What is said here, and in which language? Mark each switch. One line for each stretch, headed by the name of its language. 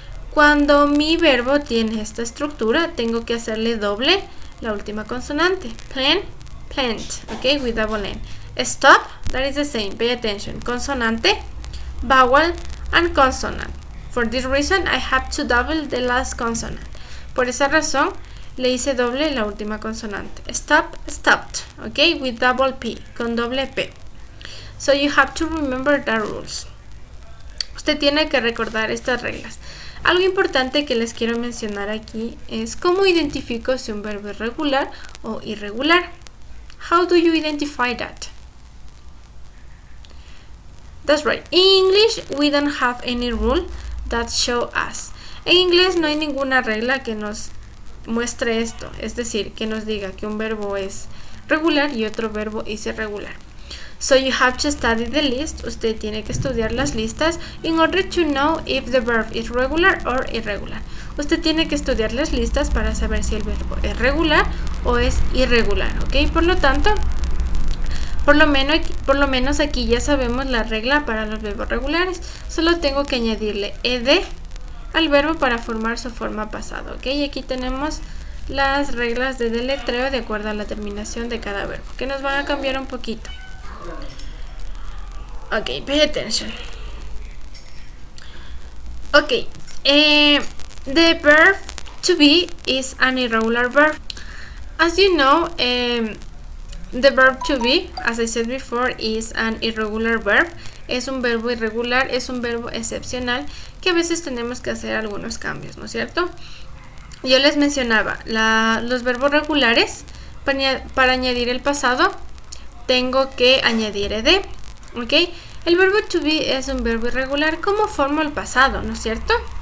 Spanish: Cuando mi verbo tiene esta estructura, tengo que hacerle doble la última consonante.
English: Plan, plant, ok, with double N. Stop, that is the same, pay attention. Consonante, vowel, and consonant. For this reason, I have to double the last consonant.
Spanish: Por esa razón, le hice doble la última consonante.
English: Stop, stopped, ok, with double P,
Spanish: con doble P.
English: So you have to remember the rules.
Spanish: Usted tiene que recordar estas reglas. Algo importante que les quiero mencionar aquí es cómo identifico si un verbo es regular o irregular.
English: How do you identify that? That's right. In English, we don't have any rule that show us.
Spanish: En inglés no hay ninguna regla que nos muestre esto, es decir, que nos diga que un verbo es regular y otro verbo es irregular.
English: So you have to study the list.
Spanish: Usted tiene que estudiar las listas
English: in order to know if the verb is regular or irregular.
Spanish: Usted tiene que estudiar las listas para saber si el verbo es regular o es irregular, ¿ok? Por lo tanto, por lo menos aquí ya sabemos la regla para los verbos regulares. Solo tengo que añadirle ed al verbo para formar su forma pasado, ¿ok? Y aquí tenemos las reglas de deletreo de acuerdo a la terminación de cada verbo, que nos van a cambiar un poquito.
English: Okay, pay attention. Okay, the verb to be is an irregular verb. As you know, the verb to be, as I said before, is an irregular verb.
Spanish: Es un verbo irregular, es un verbo excepcional que a veces tenemos que hacer algunos cambios, ¿no es cierto? Yo les mencionaba, los verbos regulares, para añadir el pasado, tengo que añadir ed. ¿Ok? El verbo to be es un verbo irregular. ¿Cómo formo el pasado? ¿No es cierto?